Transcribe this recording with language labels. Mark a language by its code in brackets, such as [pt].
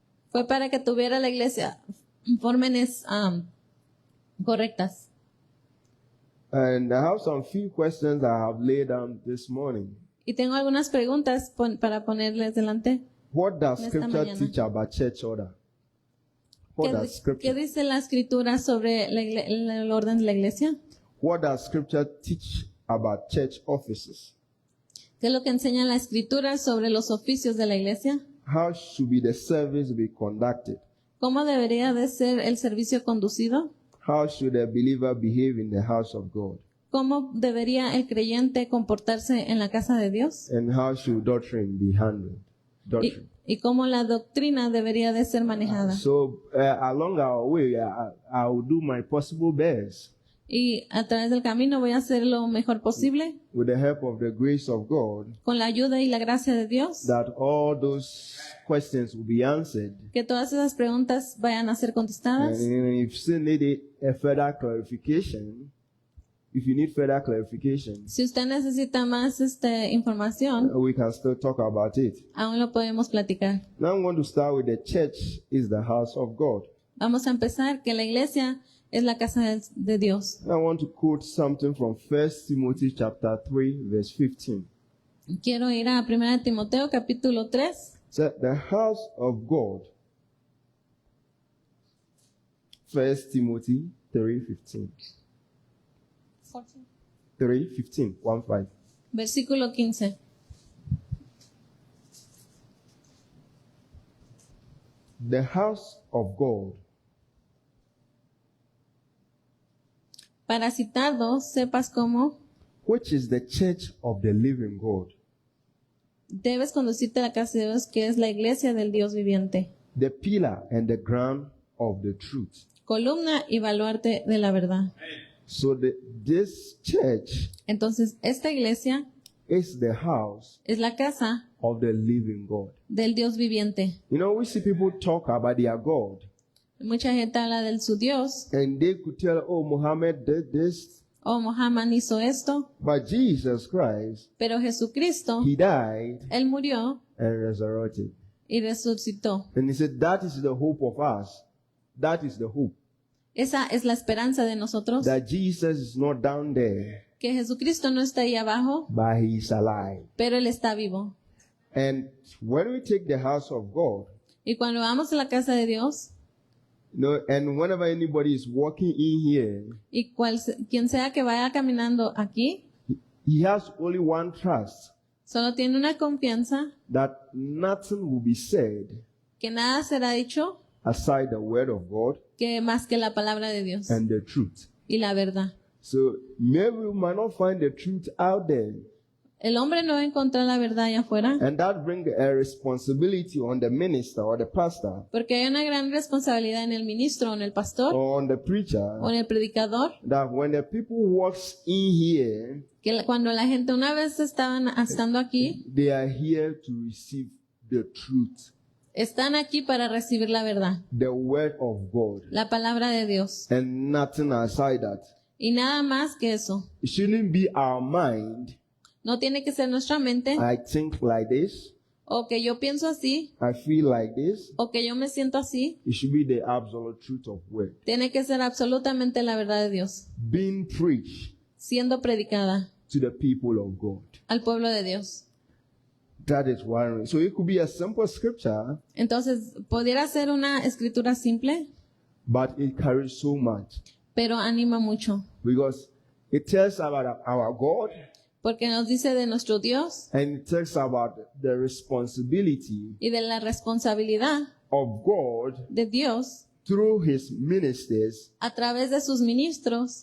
[es] fue para que tuviera la iglesia fórmenes correctas. [en] And I have some few questions I have laid down this morning. [es] Y tengo algunas preguntas para ponerles delante. [en] What does [es] Esta [en] scripture [es] mañana. [en] teach about church order? What does [es] ¿Qué [en] scripture [es] dice la escritura sobre el orden de la iglesia? [en] What does scripture teach about church offices? [es] ¿Qué es lo que enseña la escritura sobre los oficios de la iglesia? [en] How should be the service be conducted? [es] ¿Cómo debería de ser el servicio conducido? [en] How should a believer behave in the house of God? [es] ¿Cómo debería el creyente comportarse en la casa de Dios? [en] And how should doctrine be handled? Doctrine. [es] Y cómo la doctrina debería de ser manejada. [en] So along our way, I will do my possible best [es] Y a través del camino voy a hacer lo mejor posible, [en] with the help of the grace of God, [es] con la ayuda y la gracia de Dios, [en] that all those questions will be answered. [es] que todas esas preguntas vayan a ser [en] And [es] contestadas. [en] if you still need a further clarification, if you need further clarification, [es] Si usted necesita más información, [en] we can still talk about it. [es] aún lo podemos platicar. [en] Now I'm going to start with the church is the house of God. [es] Vamos a empezar que la iglesia es la casa de Dios. [en] I want to quote something from 1 Timothy chapter 3 verse 15. [es] Quiero ir a 1 Timoteo capítulo 3. [en] So the house of God. 1 Timothy 3:15. 3:15, 1:5. [es] Versículo 15. [en] The house of God. [es] Para citar dos, sepas cómo [en] Which is the church of the living God, [es] debes conducirte a la casa de Dios, que es la iglesia del Dios viviente. [en] the pillar and the ground of the truth. [es] Columna y baluarte de la verdad. [en] So this church [es] Entonces, esta iglesia [en] is the house [es] es la casa [en] of the living God. [es] del Dios viviente. [en] You know, we see people talk about their God, [es] Mucha gente habla de su Dios, [en] and they could tell, oh, Muhammad did this, [es] o Mohammed hizo esto, [en] but Jesus Christ, [es] pero Jesucristo, [en] he died [es] Él murió [en] and resurrected. [es] y resucitó. [en] And he said, that is the hope of us. That is the hope. [es] Esa es la esperanza de nosotros, [en] That Jesus is not down there, [es] que Jesucristo no está ahí abajo, [en] but he is alive. [es] pero Él está vivo. [en] And when we take the house of God, [es] Y cuando vamos a la casa de Dios, [en] you know, and whenever anybody is walking in here, [es] y quien sea que vaya caminando aquí, [en] he has only one trust, [es] solo tiene una confianza [en] that nothing will be said [es] que nada será dicho [en] aside the word of God [es] que más que la palabra de Dios [en] and the truth. [es] y la verdad. [en] So maybe we might not find the truth out there, [es] El hombre no va a encontrar la verdad allá afuera, [en] and that brings a responsibility on the minister or the pastor [es] porque hay una gran responsabilidad en el ministro, o en el pastor, [en] or on the preacher, [es] o en el predicador, [en] that when the people walks in here, [es] que cuando la gente una vez estando aquí, [en] they are here to receive the truth, [es] están aquí para recibir la verdad, [en] the word of God, [es] la palabra de Dios, [en] and nothing aside that. [es] y nada más que eso. [en] It shouldn't be our mind. [es] No tiene que ser nuestra mente, [en] I think like this, [es] o que yo pienso así, [en] I feel like this. [es] o que yo me siento así. [en] It should be the absolute truth of word. [es] Tiene que ser absolutamente la verdad de Dios, [en] Being preached [es] siendo predicada [en] to the people of God. [es] al pueblo de Dios. [en] That is one. So it could be a simple scripture, [es] Entonces, pudiera ser una escritura simple, [en] but it carries so much [es] pero anima mucho, [en] because it tells about our God [es] porque nos dice de nuestro Dios [en] and it tells about the responsibility [es] y de la responsabilidad [en] of God [es] de Dios [en] through his ministers [es] a través de sus ministros